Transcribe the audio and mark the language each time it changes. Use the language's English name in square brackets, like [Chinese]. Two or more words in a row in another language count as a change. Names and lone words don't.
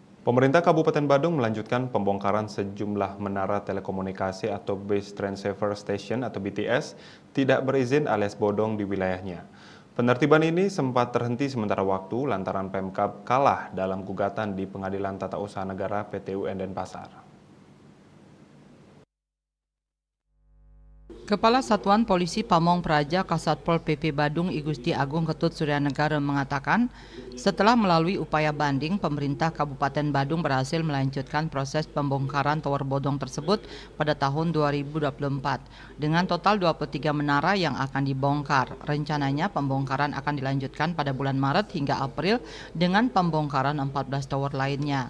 [Indonesian] Pemerintah Kabupaten Badung melanjutkan pembongkaran sejumlah menara telekomunikasi atau [English] Base Transceiver Station [Indonesian] atau BTS tidak berizin alias bodong di wilayahnya. Penertiban ini sempat terhenti sementara waktu lantaran Pemkab kalah dalam gugatan di Pengadilan Tata Usaha Negara PTUN Denpasar. Kepala Satuan Polisi Pamong Praja Kasatpol PP Badung I Gusti Agung Ketut Suryanegara mengatakan, setelah melalui upaya banding, pemerintah Kabupaten Badung berhasil melanjutkan proses pembongkaran tower bodong tersebut pada tahun 2024 dengan total 23 menara yang akan dibongkar. Rencananya pembongkaran akan dilanjutkan pada bulan Maret hingga April dengan pembongkaran 14 tower lainnya.